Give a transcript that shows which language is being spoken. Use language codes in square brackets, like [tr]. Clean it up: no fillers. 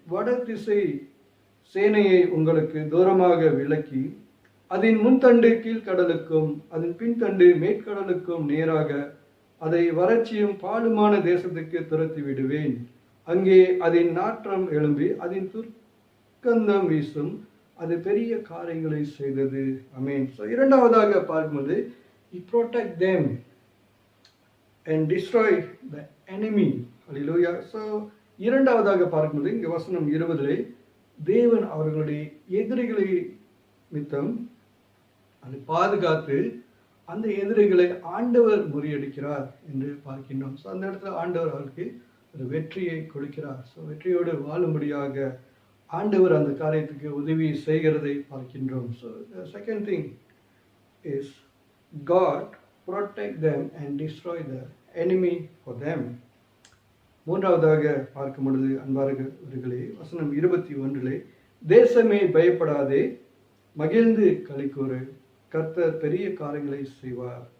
[ta] வட திசை சேனையை உங்களுக்கு தூரமாக விலக்கி அதன் முன்தண்டு கீழ்கடலுக்கும் அதன் பின்தண்டு மேற்கடலுக்கும் நேராக அதை வறட்சியும் பாலுமான தேசத்துக்கு துரத்தி விடுவேன். அங்கே அதன் நாற்றம் எழும்பி அதன் துர்க்கந்தம் வீசும், அது பெரிய காரியங்களை செய்தது. ஆமென். [en] so [ta] இரண்டாவதாக பார்க்கும்போது, [en] He protect them and destroy the enemy. Hallelujah. [ta] So இரண்டாவதாக பார்க்கும்போது இங்கே வசனம் 20 தேவன் அவர்களுடைய எதிரிகளை மித்தம் அதை பாதுகாத்து அந்த எதிரிகளை ஆண்டவர் முறியடிக்கிறார் என்று பார்க்கின்றோம். ஸோ அந்த இடத்துல ஆண்டவர் அவருக்கு ஒரு வெற்றியை கொடுக்கிறார். ஸோ வெற்றியோடு வாழும்படியாக ஆண்டவர் அந்த காரியத்துக்கு உதவி செய்கிறதை பார்க்கின்றோம். [en] So second thing is God protect them and destroy the enemy for them. [ta] மூன்றாவதாக பார்க்கும் பொழுது அன்பார்களே, வசனம் 21 தேசமே பயப்படாதே, மகிழ்ந்து களிக்கூறு, கர்த்தர் பெரிய காரியங்களை செய்வார்.